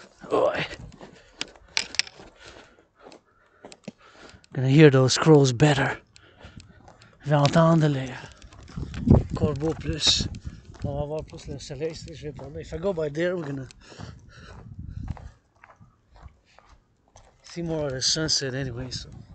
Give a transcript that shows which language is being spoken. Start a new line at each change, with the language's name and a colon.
English: Oh, gonna hear those crows better.
French: Je vais entendre les corbeaux plus. On va voir plus le soleil, je vais prendre.
English: If I go by there, we're gonna see more of the sunset anyway, so.